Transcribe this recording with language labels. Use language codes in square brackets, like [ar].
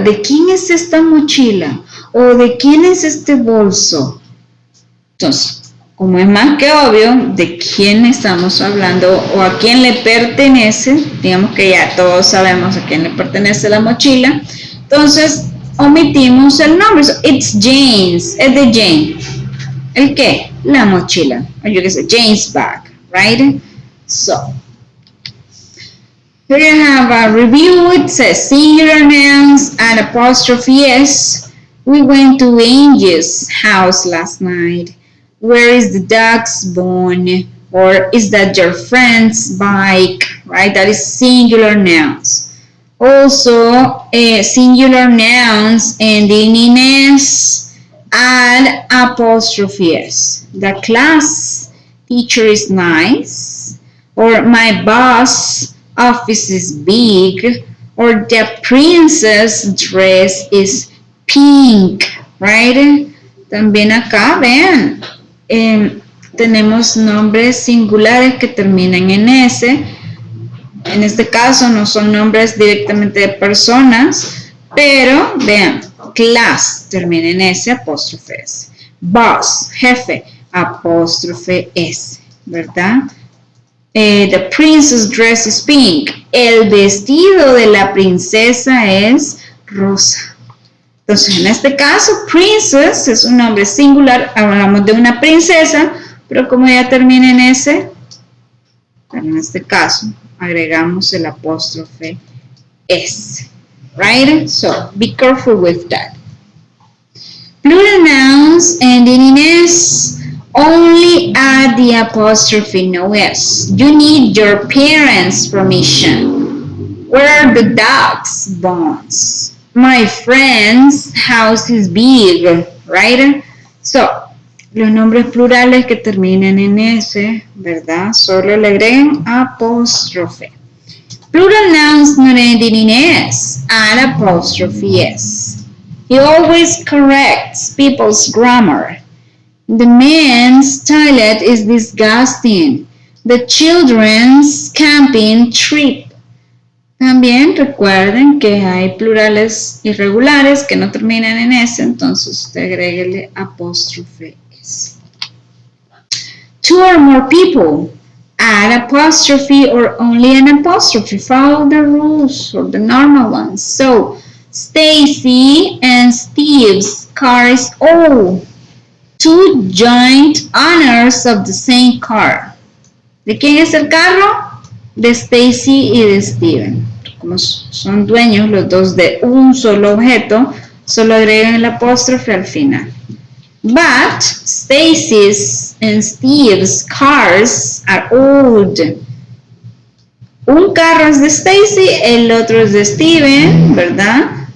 [es] ¿De quién es esta mochila? ¿O de quién es este bolso? Entonces, como es más que obvio de quién estamos hablando o a quién le pertenece, digamos que ya todos sabemos a quién le pertenece la mochila, entonces omitimos el nombre. [en] So, it's Jane's, [es] es de Jane. ¿El qué? La mochila. [en] Or you can say Jane's bag, right? So, here you have a review. It says singular nouns and apostrophe S. We went to Angel's house last night. Where is the dog's bone? Or is that your friend's bike? Right? That is singular nouns. Also, singular nouns ending in S, add apostrophe S. The class teacher is nice. Or my boss office is big. Or the princess dress is pink. Right? [es] También acá, vean. Tenemos nombres singulares que terminan en S. En este caso no son nombres directamente de personas, pero vean, class termina en S, apóstrofe S. Boss, jefe, apóstrofe S, ¿verdad? [en] The princess dress is pink. [es] El vestido de la princesa es rosa. Entonces, en este caso, princess es un nombre singular, hablamos de una princesa, pero como ya termina en S, pero en este caso agregamos el apóstrofe S. [en] Right? So be careful with that. Plural nouns ending in S, only add the apostrophe, no S. You need your parents' permission. Where are the dogs' bones? My friend's house is big, right? So, [es] los nombres plurales que terminen en S, ¿verdad? Solo le agregan apóstrofe. [en] Plural nouns not ending in S, add apostrophe S. He always corrects people's grammar. The men's toilet is disgusting. The children's camping trip. [es] También recuerden que hay plurales irregulares que no terminan en S, entonces usted agréguele apóstrofe S. [en] Two or more people. Add apostrophe or only an apostrophe. Follow the rules or the normal ones. So, Stacy and Steve's cars own two joint owners of the same car. [es] ¿De quién es el carro? De Stacy y de Steven. Como son dueños los dos de un solo objeto, solo agregan el apóstrofe al final. [en] But Stacy's and Steve's cars are old. [es] Un carro es de Stacy, el otro es de Steven, ¿verdad?